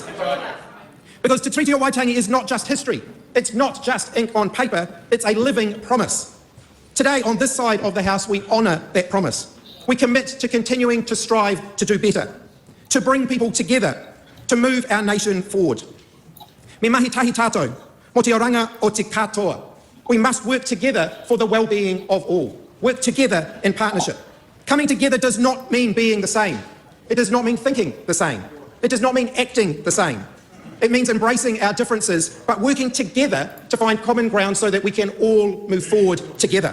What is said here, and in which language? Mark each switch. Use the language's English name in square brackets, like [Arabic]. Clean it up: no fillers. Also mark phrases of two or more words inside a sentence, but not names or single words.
[English] Because the Treaty of Waitangi is not just history. It's not just ink on paper. It's a living promise. Today, on this side of the House, we honour that promise. We commit to continuing to strive to do better, to bring people together, to move our nation forward. [Māori] Me mahi tahi tātou, mo te oranga o te katoa. [English] We must work together for the well-being of all. Work together in partnership. Coming together does not mean being the same. It does not mean thinking the same. It does not mean acting the same. It means embracing our differences, but working together to find common ground so that we can all move forward together.